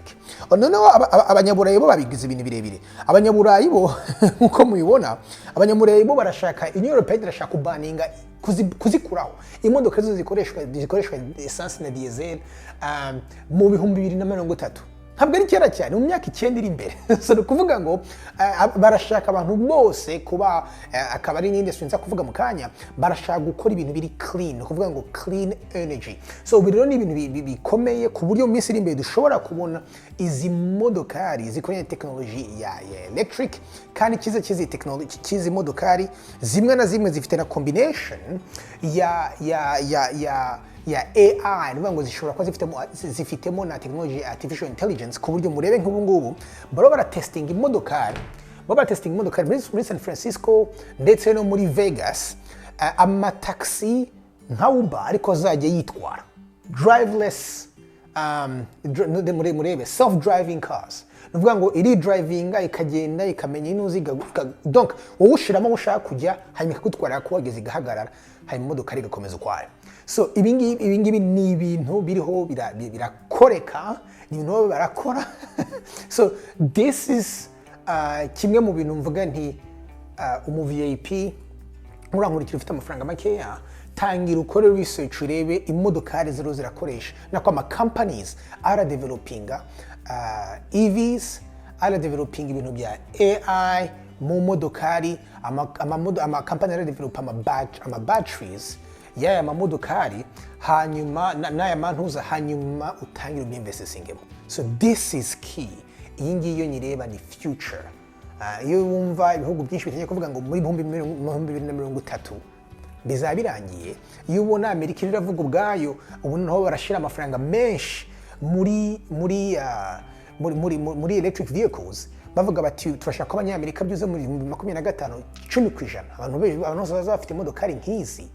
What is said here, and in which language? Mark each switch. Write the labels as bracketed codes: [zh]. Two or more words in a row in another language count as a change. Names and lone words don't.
[rw] Noneho abanyaburayi bo babigize ibintu birebire. Abanyaburayi bo nkuko muyibona abanyaburayi bo barashaka Union European irashaka kubaninga kuzikuraho imodoka zo zikoreshwa essence na diesel mu 2030. Ntabwo ari kera cyane mu myaka 9 iri imbere. So kuvuga ngo barashaka abantu bose kuba akaba ari n'industry nza kuvuga mu kanya barashaka gukora ibintu biri clean, kuvuga ngo [en] clean energy. [rw] So biro ni ibintu bikomeye ku buryo mu minsi iri imbere dushobora kubona izi modokari zikoranye technology ya electric kandi kizi technology kizi modokari zimwe na zimwe zifite na combination ya AI nivuga ngo zishobora kuba zifitemo na technology [en] artificial intelligence [rw] ku buryo murebe nk'ubu ngubu baro baratesting imodokari muri San Francisco ndetse no muri Vegas amataxi nka Uber ariko azajya yitwara driveless murebe [en] self driving cars [rw] nuvuga ngo iri drivinga ikagenda ikamenya inuzi donc wowe ushiramo ushaka kujya hanyuma ikagutwara kuwageza igahagarara hanyuma imodoka igakomeza ukwayo. So ibingibi ni ibintu biriho birakoreka ni ibintu barakora. [en] So this is [rw] kimwe mu bintu mvuga nti umu VIP urankurikira ufite amafaranga makeya tangira ukore research urebe imodokari zero zirakoresha nako ama companies ara [en] developing EVs [rw] ara developing ibintu bya AI mu modokari ama company ara develop ama batteries yaya mamodokari hanyuma naya mantuza hanyuma utangira ubyinvestingemo. [en] So this is key. [rw] Iyi ngiyo nyireba ni future. Iyo wumva ibihugu byinshi bitangiye kuvuga ngo muri 2030 bizaba birangiye, iyo ubona Amerika iravuga ubwayo ubu naho barashira amafaranga menshi muri [en] electric vehicles, [rw] bavuga bati turashaka ko abanyamerika byuze muri 2025 10% abantu bose bafite imodokari nk'izi.